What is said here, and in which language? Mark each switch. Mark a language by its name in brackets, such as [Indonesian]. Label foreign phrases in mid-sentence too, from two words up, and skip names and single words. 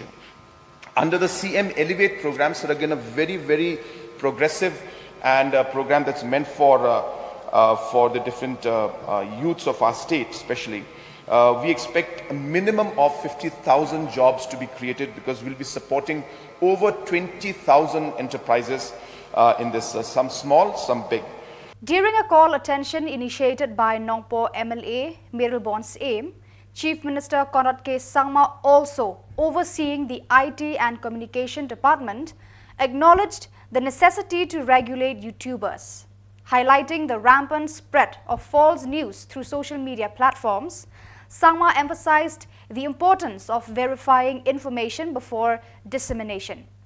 [English] Under the CM Elevate program, so again a very, very progressive and a program that's meant for the different youths of our state especially. We expect a minimum of 50,000 jobs to be created because we'll be supporting over 20,000 enterprises in this, some small, some big. During a call attention initiated by Nongpo MLA Miralbon's aim, Chief Minister Conrad K. Sangma, also overseeing the IT and Communication Department, acknowledged the necessity to regulate YouTubers. Highlighting the rampant spread of false news through social media platforms, Sangma emphasized the importance of verifying information before dissemination.